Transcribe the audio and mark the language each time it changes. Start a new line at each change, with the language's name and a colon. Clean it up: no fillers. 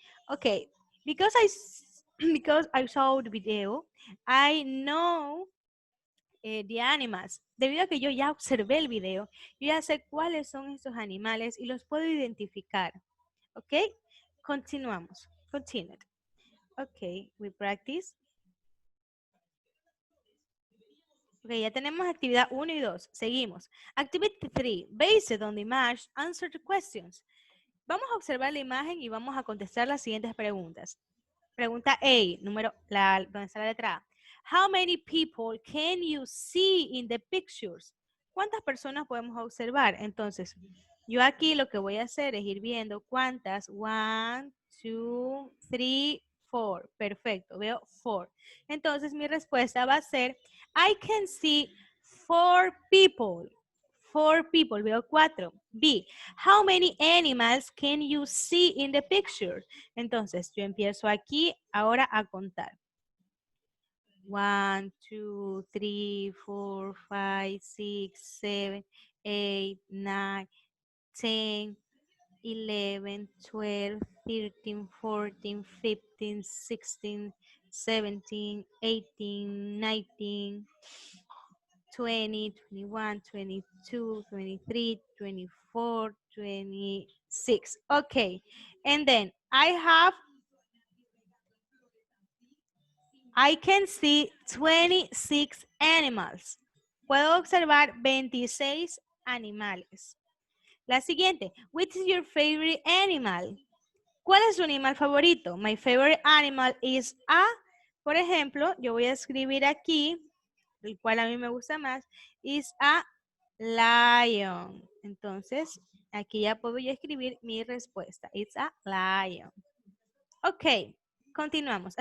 English: Okay, because I saw the video, I know the animals.
Spanish: Debido a que yo ya observé el video, yo ya sé cuáles son estos animales y los puedo identificar.
English: Ok,
Spanish: continuamos.
English: Continue. Ok, we practice.
Spanish: Ok, ya tenemos actividad 1 y 2. Seguimos. Activity 3.
English: Based on the image, answer the questions.
Spanish: Vamos a observar la imagen y vamos a contestar las siguientes preguntas. Pregunta A, donde está la letra A.
English: How many people can you see in the pictures?
Spanish: ¿Cuántas personas podemos observar? Entonces, yo aquí lo que voy a hacer es ir viendo cuántas. 1, 2, 3, 4. Perfecto, veo 4. Entonces, mi respuesta va a ser,
English: I can see 4 people. 4 people,
Spanish: veo 4.
English: B, how many animals can you see in the picture?
Spanish: Entonces, yo empiezo aquí ahora a contar. 1, 2, 3, 4, 5, 6, 7, 8, 9, 10, 11, 12, 13, 14, 15, 16, 17, 18, 19, 20, 21, 22, 23, 24, 26. Okay.
English: And then I can see 26 animals.
Spanish: Puedo observar 26 animales. La siguiente,
English: which is your favorite animal?
Spanish: ¿Cuál es su animal favorito?
English: My favorite animal is a,
Spanish: por ejemplo, yo voy a escribir aquí, el cual a mí me gusta más,
English: is a lion.
Spanish: Entonces, aquí ya puedo yo escribir mi respuesta.
English: It's a lion. Ok,
Spanish: continuamos.